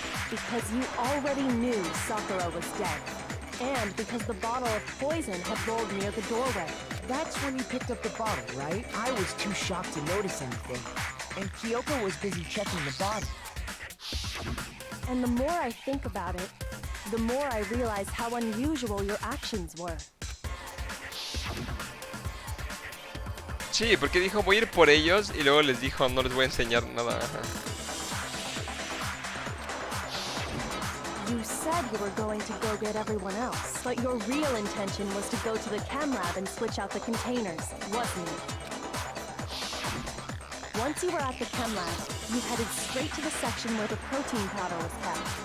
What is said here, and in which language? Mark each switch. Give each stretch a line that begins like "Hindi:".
English: Because you already knew Sakura was dead. And because the bottle of poison had rolled near the doorway. That's when you picked up the bottle, right? I was too shocked to notice anything. And Kyoko was busy checking the body. And the more I think about it, the more I realize how unusual your actions were.
Spanish: Sí, porque dijo voy a ir por ellos y luego les dijo no les voy a enseñar nada. Ajá.
English: You said you were going to go get everyone else, but your real intention was to go to the chem lab and switch out the containers, wasn't it? Once you were at the chem lab, you headed straight to the section where the protein powder was kept.